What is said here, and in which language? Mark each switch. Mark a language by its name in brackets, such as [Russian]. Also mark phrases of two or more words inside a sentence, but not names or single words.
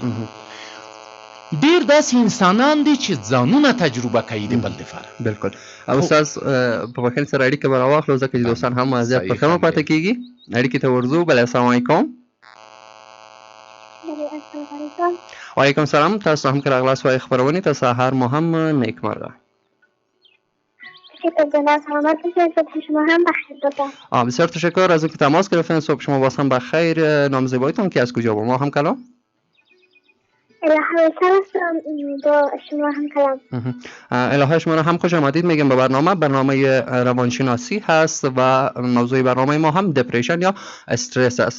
[Pashto] ډیر داسې انسانان دي چې ځانونه تجربه کوي د بل لپاره. بالکل. او استاد په وکیل سره اړیکه به راواخلو ځکه چې دوستان هم زیات په کمه پاتې کیږي، اړیکې ته ورځو. [Arabic] بله السلام علیکم. وعلیکم السلام. [Pashto] تاسو هم که راغلاست وای خبرونې ته سهار مو هم نیکمرغه. [Persian] بسیار تشکر از اینکه تماس گرفتین. صبح شما باز هم بخیر. نام زیبایتون که از کجا با ما هم کلام؟ با شما هم کلام. الهه شما هم خوش آمدید میگم به برنامه روانشناسی هست و موضوع برنامه ما هم دپریشن یا استرس است.